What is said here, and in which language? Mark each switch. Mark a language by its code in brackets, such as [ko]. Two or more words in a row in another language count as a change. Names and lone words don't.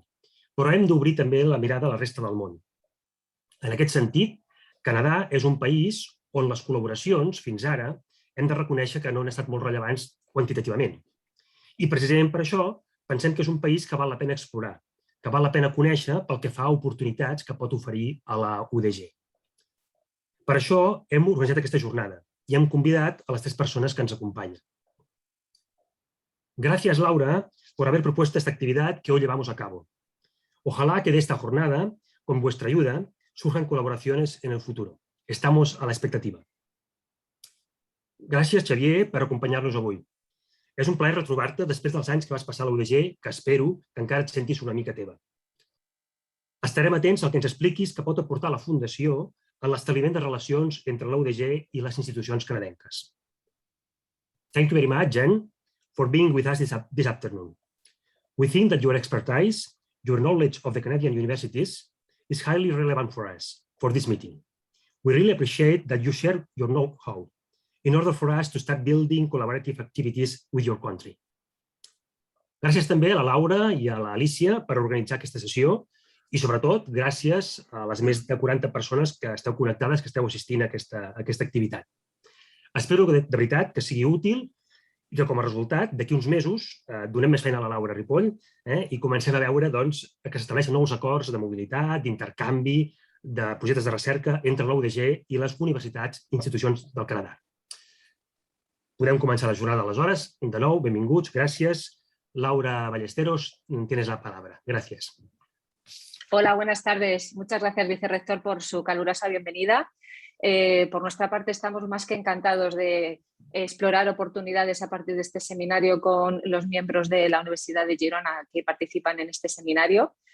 [ca] Però hem d'obrir també la mirada a la resta del món. En aquest sentit, Canadà és un país on les col·laboracions, fins ara, hem de reconèixer que no han estat molt rellevants quantitativament. I precisament per això pensem que és un país que val la pena explorar, que val la pena conèixer pel que fa a oportunitats que pot oferir a la UdG. Per això hem organitzat aquesta jornada y hem convidat [es] a las 3 personas que nos acompañan. Gracias, Laura, por haber propuesto esta actividad que hoy llevamos a cabo. Ojalá que de esta jornada, con vuestra ayuda, surjan colaboraciones en el futuro. Estamos a la expectativa. [ca] Gràcies, Xavier, per acompanyar-nos avui. És un plaer retrobar-te després dels anys que vas passar a la UdG, que espero que encara et sentis una mica teva. Estarem atents al que ens expliquis que pot aportar la Fundació en l'establiment de relacions entre la UdG i les institucions canadenques. [en] Thank you very much, Jen, for being with us this afternoon. We think that your expertise, your knowledge of the Canadian universities, is highly relevant for us for this meeting. We really appreciate that you share your know-how in order for us to start building collaborative activities with your country. [ca] Gràcies també a la Laura i a l'Alicia per organitzar aquesta sessió i, sobretot, gràcies a les més de 40 persones que esteu connectades, que esteu assistint a aquesta activitat. Espero de veritat que sigui útil i que, com a resultat, d'aquí uns mesos donem més feina a la Laura Ripoll i comencem a veure que s'estableixen nous acords de mobilitat, d'intercanvi, de projectes de recerca entre la UdG i les universitats i institucions del Canadà. Podem començar la jornada aleshores. De nou, benvinguts, gràcies. [es] Laura Ballesteros, tienes la palabra. Gracias. Hola, buenas tardes. Muchas gracias, vicerrector, por su calurosa bienvenida. Por nuestra parte, estamos más que encantados de explorar oportunidades a partir de este seminario con los miembros de la Universidad de Girona que participan en este seminario.